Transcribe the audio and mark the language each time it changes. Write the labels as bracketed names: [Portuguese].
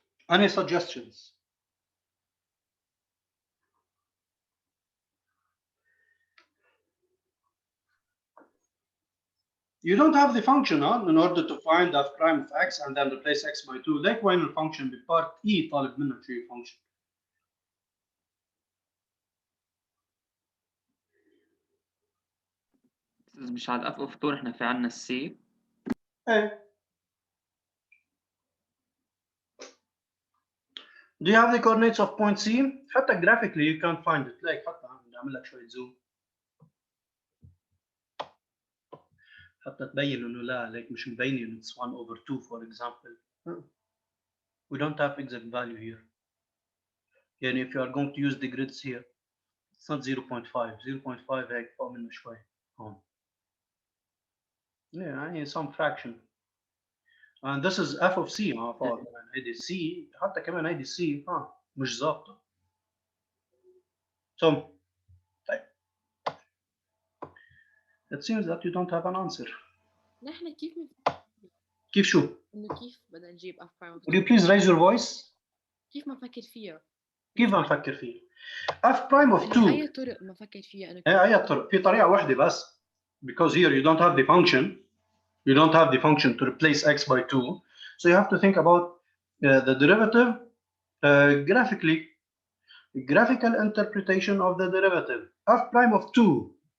[English] Any suggestions? You don't have the function in order to find f prime of x and then replace x by 2. [Arabic] ليك وين الفانكشن ببارت E طالب منك شو الفانكشن؟ مش على الاف اوف 2 احنا في عندنا السي. ايه. [English] Do you have the coordinates of point C? حتى graphically you can't find it. [Arabic] like حتى نعمل لك شوية زوم حتى تبين انه لا like مش مبين [English] it's 1 over 2 for example. We don't have exact value here. يعني if you are going to use the grids here it's not 0.5. [Arabic] 0.5 هيك فوق منه شوي هون. يعني [English] some fraction. and this is f of c [Arabic] فوق كمان هيدي c حتى كمان هيدي c مش ظابطة. [English] So طيب it seems that you don't have an answer. [Arabic] نحن كيف شو؟ انه كيف بدنا نجيب اف برايم [English] Would you please raise your voice? [Arabic] كيف ما نفكر فيها؟ كيف ما نفكر فيه؟ f prime of 2 اي طرق ما فكر فيها انا؟ اي طرق؟ في طريقة واحدة بس [English] because here you don't have the function. You don't have the function to replace x by 2. So you have to think about the derivative graphically. Graphical interpretation of the derivative. F prime of 2.